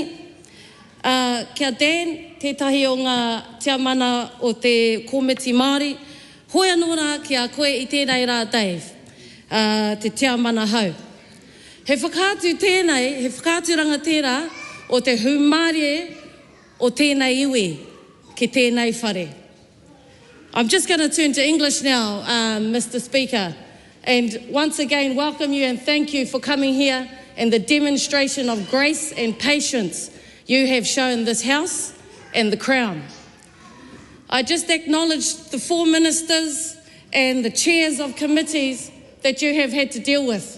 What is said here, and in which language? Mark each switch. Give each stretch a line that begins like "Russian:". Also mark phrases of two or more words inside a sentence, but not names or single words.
Māori: Kia Dan, tētahi o ngā tiamana o te komiti Māori. Hoi anō rā kia koe i tēnei rā Dave, te tiamana hau. He whakātu tēnei, he whakātu ranga tērā o te humārie o tēnei iwi ki tēnei whare.
English: I'm just going to turn to English now, Mr. Speaker, and once again welcome you and thank you for coming here and the demonstration of grace and patience you have shown this House and the Crown. I just acknowledge the 4 ministers and the chairs of committees that you have had to deal with.